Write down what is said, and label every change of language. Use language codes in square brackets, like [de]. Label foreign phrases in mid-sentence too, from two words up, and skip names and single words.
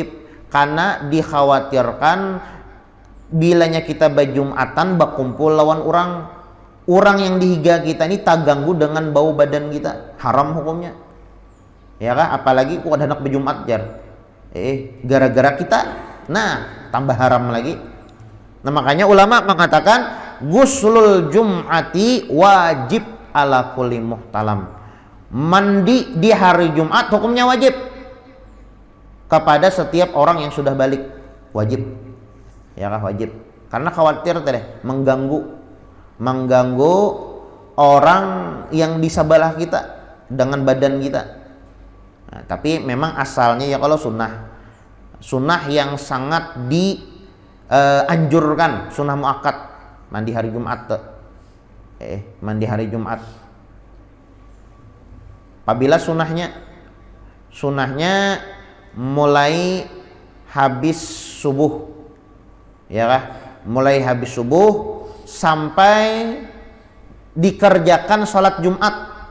[id] Karena dikhawatirkan bilanya kita bajumatan bakumpul lawan orang yang dihiga kita ini tak ganggu dengan bau badan kita, haram hukumnya. Ya kah? Apalagi ku ada anak berjumat jar. Gara-gara kita, nah tambah haram lagi. Nah makanya ulama mengatakan [ar] غسل الجمعة واجب على كل محتلم. [id] Mandi di hari Jumat hukumnya wajib kepada setiap orang yang sudah balik, wajib. Ya kah? Wajib. Karena khawatir tadi mengganggu orang yang di sebelah kita dengan badan kita. Nah, tapi memang asalnya ya kalau sunnah yang sangat dianjurkan, sunnah muakkad, mandi hari Jumat. Mandi hari Jumat. Apabila sunnahnya mulai habis subuh, ya kah? Mulai habis subuh sampai dikerjakan sholat Jumat.